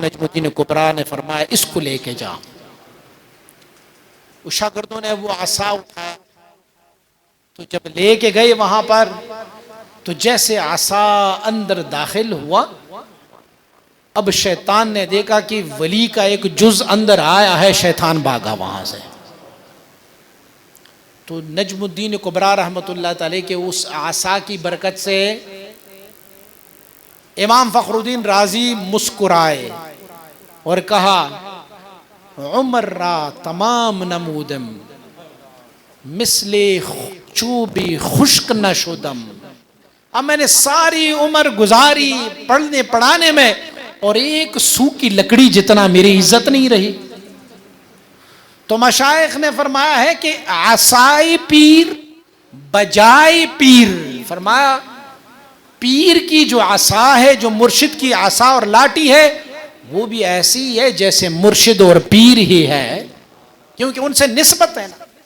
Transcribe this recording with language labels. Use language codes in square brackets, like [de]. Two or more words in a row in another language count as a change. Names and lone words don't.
[ur] نجم الدین کبریٰ نے فرمایا اس کو لے کے جا. اس شاگردوں نے وہ عصا اٹھایا, تو جب لے کے گئے وہاں پر تو جیسے عصا اندر داخل ہوا, اب شیطان نے دیکھا کہ ولی کا ایک جز اندر آیا ہے, شیطان بھاگا وہاں سے. تو نجم الدین کبریٰ [ar] رحمۃ اللہ تعالی [ur] کے اس عصا کی برکت سے امام فخر الدین رازی مسکرائے اور کہا [fa] عمر را تمام نمودم مثل چوبی خشک نشدم. [ur] اب میں نے ساری عمر گزاری پڑھنے پڑھانے میں اور ایک سوکھی لکڑی جتنا میری عزت نہیں رہی. تو مشائخ نے فرمایا ہے کہ [fa] عصائے پیر بجائے پیر, [ur] فرمایا پیر کی جو عصا ہے, جو مرشد کی عصا اور لاٹھی ہے, وہ بھی ایسی ہے جیسے مرشد اور پیر ہی ہے, کیونکہ ان سے نسبت ہے نا.